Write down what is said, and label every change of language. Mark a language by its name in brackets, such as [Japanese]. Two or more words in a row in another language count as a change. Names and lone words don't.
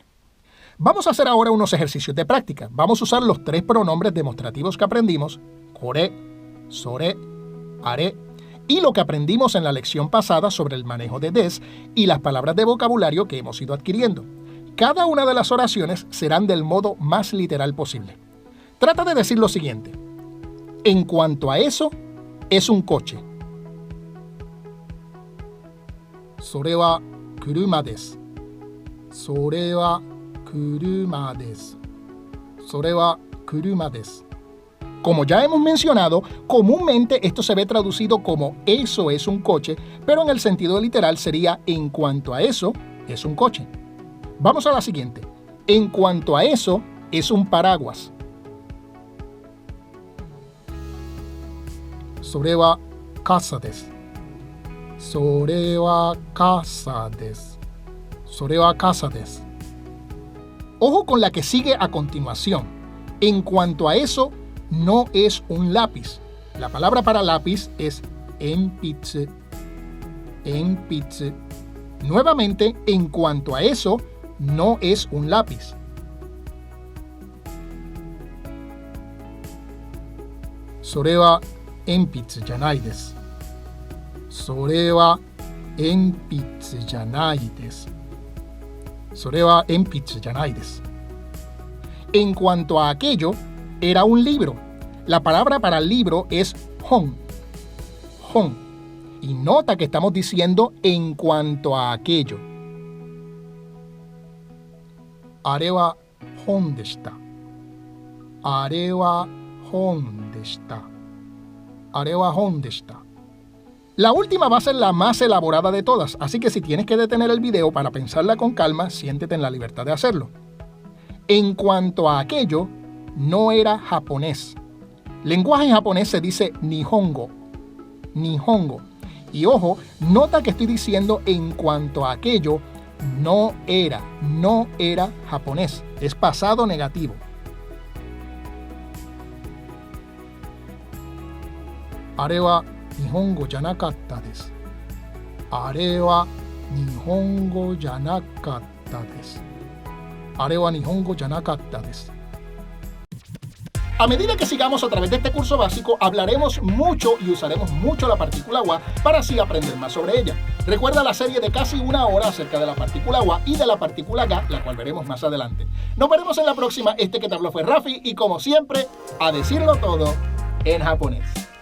[Spanish] Vamos a hacer ahora unos ejercicios de práctica. Vamos a usar los 3 pronombres demostrativos que aprendimos, [Japanese] これ、それ, あれ, [Spanish] y lo que aprendimos en la lección pasada sobre el manejo de des y las palabras de vocabulario que hemos ido adquiriendo. Cada una de las oraciones serán del modo más literal posible. Trata de decir lo siguiente. En cuanto a eso, es un coche. [Japanese] それは車です. それは車です. それは車です. [Spanish] Como ya hemos mencionado, comúnmente esto se ve traducido como eso es un coche, pero en el sentido literal sería en cuanto a eso, es un coche. Vamos a la siguiente. En cuanto a eso, es un paraguas. [Japanese] それは傘です. それは傘です. それは傘です. [Spanish] Ojo con la que sigue a continuación. En cuanto a eso, no es un lápiz. La palabra para lápiz es enpitsu. Nuevamente, en cuanto a eso, no es un lápiz. [Japanese] それは鉛筆じゃないです. それは鉛筆じゃないです. それは鉛筆じゃないです. [Spanish] En cuanto a aquello, era un libro. La palabra para libro es hon. Y nota que estamos diciendo en cuanto a aquello. [Japanese] あれは本でした. あれは本でした. あれは本でした. [Spanish] La última va a ser la más elaborada de todas, así que si tienes que detener el video para pensarla con calma, siéntete en la libertad de hacerlo. En cuanto a aquello, no era japonés. Lenguaje japonés se dice nihongo. Y ojo, nota que estoy diciendo en cuanto a aquello, no era japonés. Es pasado negativo. [Japanese] あれは日本語じゃなかったです. あれは日本語じゃなかったです. あれは日本語じゃなかったです. [Spanish] A medida que sigamos a través de este curso básico, hablaremos mucho y usaremos mucho la partícula wa para así aprender más sobre ella. Recuerda la serie de casi 1 hora acerca de la partícula wa y de la partícula ga, la cual veremos más adelante. Nos veremos en la próxima. Este que te habló fue Rafi y como siempre, a decirlo todo en japonés.